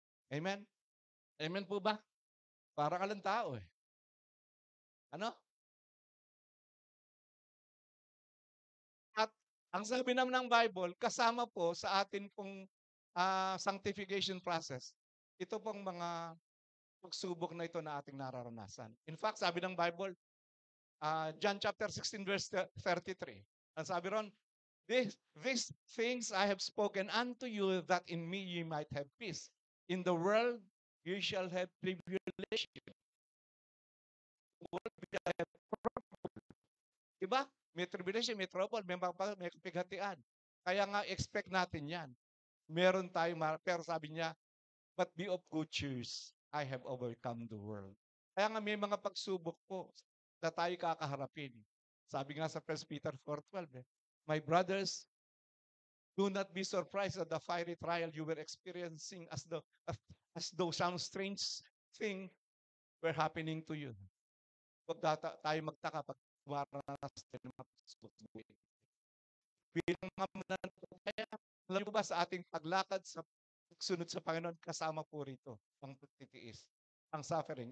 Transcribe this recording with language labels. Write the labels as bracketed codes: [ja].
[tl] Amen? Amen po ba? Para ka lang tao eh. Ano? At ang sabi naman ng Bible, kasama po sa atin pong sanctification process, ito pong mga pagsubok na ito na ating nararanasan. [en] In fact, [tl] sabi ng Bible, [en] John chapter 16 verse 33, [tl] ang sabi ron, [en] these things I have spoken unto you that in me ye might have peace. In the world you shall have tribulation. The world shall have trouble. [tl] Diba? May tribulation, may trouble, may kapighatian. Kaya nga, expect natin yan. Meron tayo, pero sabi niya, [en] but be of good cheers. I have overcome the world. [tl] Kaya nga may mga pagsubok po na tayo kakaharapin. Sabi nga sa [en] 1 Peter 4:12, my brothers, do not be surprised at the fiery trial you were experiencing as though some strange thing were happening to you. [tl] Huwag tayo magtaka pag dumaranas tayo ng mga pagsubok. Bilang mga mananampalataya, alam mo ba sa ating paglakad sa sunod sa Panginoon, kasama po rito ang pagtitiis, ang suffering.